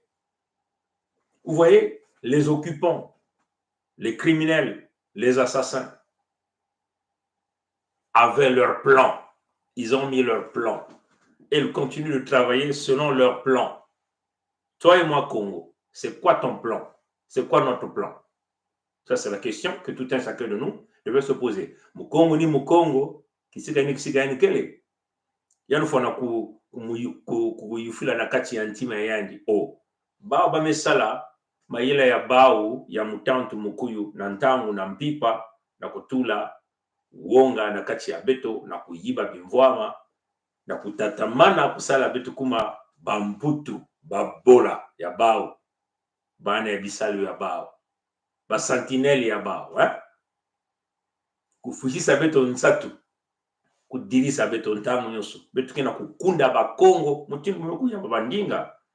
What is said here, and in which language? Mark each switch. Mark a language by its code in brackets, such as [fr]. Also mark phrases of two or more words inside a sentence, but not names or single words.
[fr] Vous voyez, les occupants, les criminels, les assassins avaient leur plan. Ils ont mis leur plan. Et ils continuent de travailler selon leur plan. Toi et moi, Congo, c'est quoi ton plan? C'est quoi notre plan? Ça, c'est la question que tout un chacun de nous devait se poser. [ktu] Mukongo ni Mukongo, kisigani kele. Yanu fona kuyufila na kati ya ntima yandi. Oh, bao bamesala, mayela ya bao, ya mutantu mukuyu, na ntangu na mpipa, na kutula, wonga na kati ya beto, na kuyiba bimvwama, na kutatamana kusala beto kuma bamputu, babola ya bao, bana ya bisalu ya bao, basantineli ya bao, kufujisa beto nsatu, kudirisa beto ntamu nyoso, beto kena kukunda bakongo, mutingu mekuya bandinga